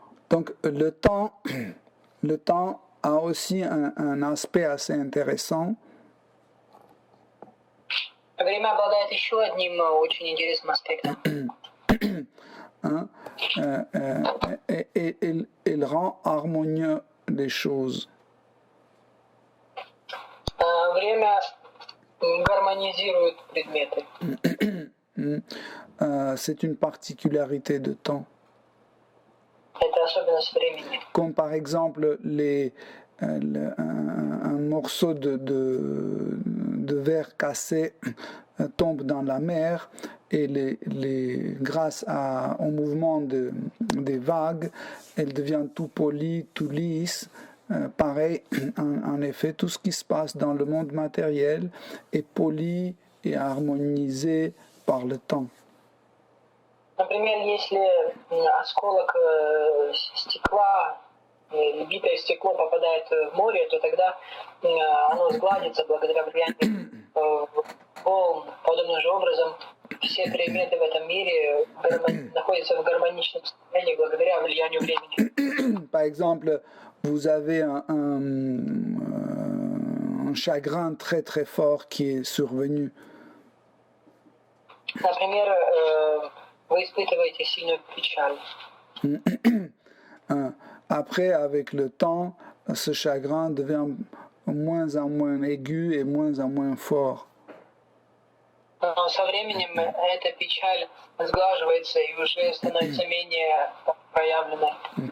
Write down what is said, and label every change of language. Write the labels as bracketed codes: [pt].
[fr] Donc le temps a aussi un aspect assez intéressant. [ru] Время обладает еще одним очень интересным аспектом. [fr] Il rend harmonieux les choses. [ru] Время гармонизирует предметы. [fr] C'est une particularité de temps. [ru] Это особенность времени. [fr] Comme par exemple un morceau de verre cassé tombe dans la mer et grâce au mouvement des vagues, elle devient tout polie, tout lisse. Pareil, en effet, tout ce qui se passe dans le monde matériel est poli et harmonisé par le temps. [ru] Например, если осколок стекла или битое стекло попадает в море, то тогда оно сгладится благодаря влиянию волн. Подобным же образом все предметы в этом мире находятся в гармоничном состоянии благодаря влиянию времени. [fr] Par exemple, vous avez un chagrin très très fort qui est survenu. [ru] Например, вы испытываете сильную печаль. [fr] Après, avec le temps, ce chagrin devient moins en moins aigu et moins en moins fort. [ru] Но со временем эта печаль сглаживается и уже становится менее проявленной.